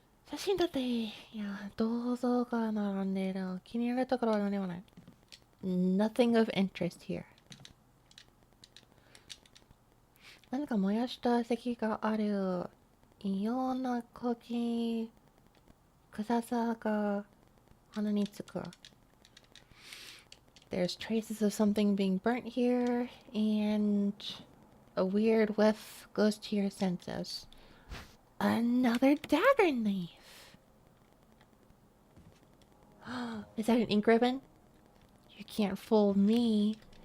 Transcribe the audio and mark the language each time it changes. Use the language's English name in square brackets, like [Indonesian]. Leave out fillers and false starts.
[Japanese] 写真だって、いや、銅像が並んでいる。気に入られたから何もない。 [English] Nothing of interest here. [Japanese] 何か燃やした石がある。異様な呼吸、臭さが鼻につく。 [English] There's traces of something being burnt here, and a weird whiff goes to your senses. Another dagger knife! Is that an ink ribbon? You can't fool me.